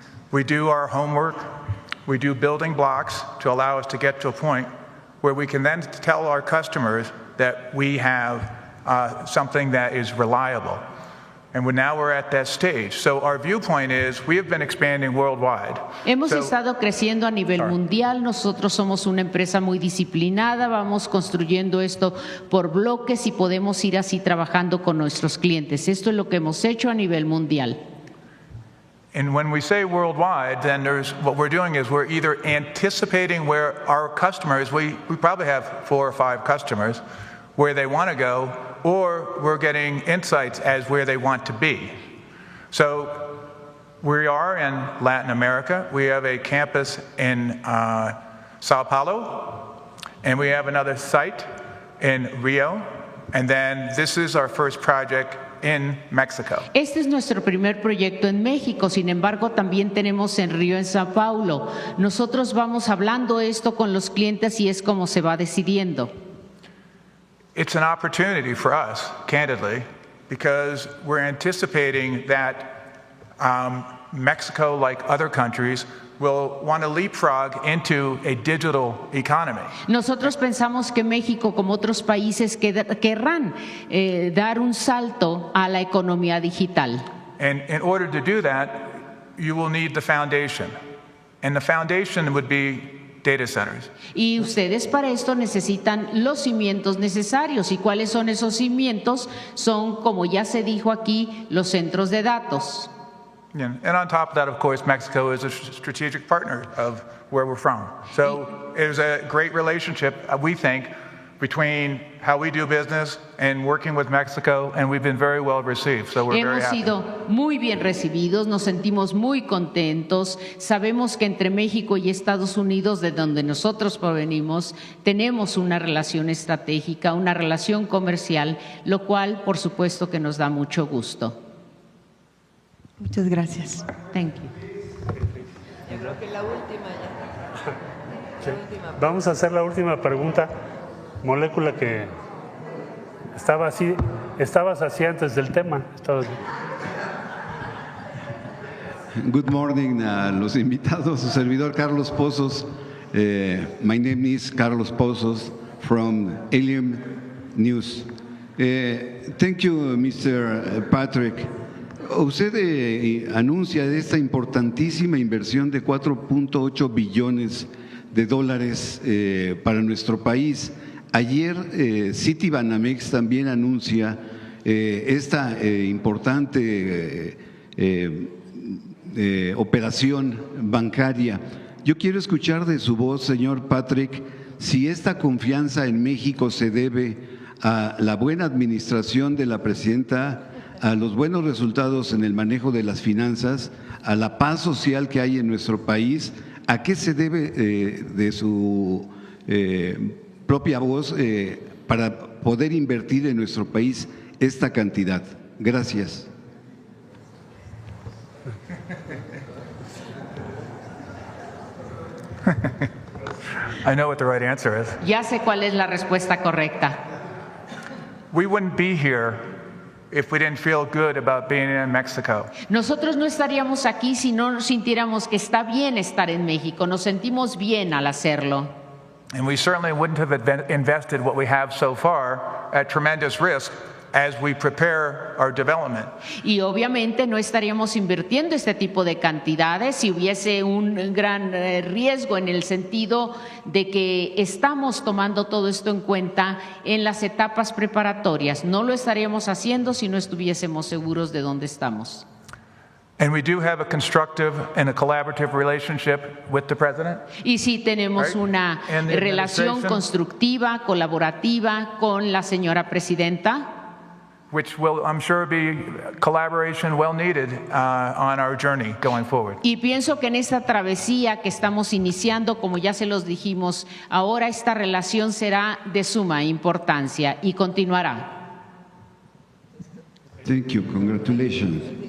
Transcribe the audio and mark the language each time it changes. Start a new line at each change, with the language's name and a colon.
English: We do our homework. We do building blocks to allow us to get to a point where we can then tell our customers that we have something that is reliable. And now we're at that stage. So our viewpoint is we have been expanding worldwide.
Spanish: Hemos estado creciendo a nivel mundial, nosotros somos una empresa muy disciplinada, vamos construyendo esto por bloques y podemos ir así trabajando con nuestros clientes. Esto es lo que hemos hecho a nivel mundial.
English: And when we say worldwide, then what we're doing is we're either anticipating where our customers, we probably have 4 or 5 customers, where they want to go, or we're getting insights as where they want to be. So we are in Latin America. We have a campus in Sao Paulo, and we have another site in Rio, and then this is our first project in Mexico.
Spanish: Este es nuestro primer proyecto en México, sin embargo también tenemos en Río, en Sao Paulo. Nosotros vamos hablando esto con los clientes y es como se va decidiendo.
English: It's an opportunity for us, candidly, because we're anticipating that Mexico, like other countries, will want to leapfrog into a digital economy.
Spanish: Nosotros pensamos que México, como otros países, querrán dar un salto a la economía digital.
English: And in order to do that, you will need the foundation. And the foundation would be data centers.
Spanish: Y ustedes para esto necesitan los cimientos necesarios. ¿Y cuáles son esos cimientos? Son, como ya se dijo aquí, los centros de datos.
English: Yeah. And on top of that, of course, Mexico is a strategic partner of where we're from. So there's a great relationship, we think, between how we do business and working with Mexico, and we've been very well received, so we're very happy.
Spanish: Hemos sido muy bien recibidos, nos sentimos muy contentos. Sabemos que entre México y Estados Unidos, de donde nosotros provenimos, tenemos una relación estratégica, una relación comercial, lo cual, por supuesto, que nos da mucho gusto. Muchas gracias.
English: Thank you.
Spanish: Yo creo que la última ya. Sí. Vamos a hacer la última pregunta. Molécula que estabas así antes del tema.
English: Good morning
Spanish: a los invitados, su servidor Carlos Pozos.
English: My name is Carlos Pozos from Alien News. Thank you, Mr. Patrick.
Spanish: Usted anuncia esta importantísima inversión de 4.8 billones de dólares para nuestro país. Ayer Citibanamex también anuncia esta importante operación bancaria. Yo quiero escuchar de su voz, señor Patrick, si esta confianza en México se debe a la buena administración de la presidenta, a los buenos resultados en el manejo de las finanzas, a la paz social que hay en nuestro país. ¿A qué se debe de su propia voz para poder invertir en nuestro país esta cantidad? Gracias.
English: I know what the right answer is.
Spanish: Ya sé cuál es la respuesta correcta.
English: We wouldn't be here if we didn't feel good about being in Mexico.
Spanish: Nosotros no estaríamos aquí si no sintiéramos que está bien estar en México. Nos sentimos bien al hacerlo.
English: And we certainly wouldn't have invested what we have so far at tremendous risk as we prepare our development.
Spanish: Y obviamente no estaríamos invirtiendo este tipo de cantidades si hubiese un gran riesgo, en el sentido de que estamos tomando todo esto en cuenta en las etapas preparatorias. No lo estaríamos haciendo si no estuviésemos seguros de dónde estamos.
English: And we do have a constructive and a collaborative relationship with the president.
Spanish: Y sí tenemos una relación constructiva, colaborativa con la señora presidenta,
English: which will, I'm sure, be collaboration well needed on our journey going forward.
Spanish: Y pienso que en esta travesía que estamos iniciando, como ya se los dijimos, ahora esta relación será de suma importancia y continuará.
English: Thank you. Congratulations.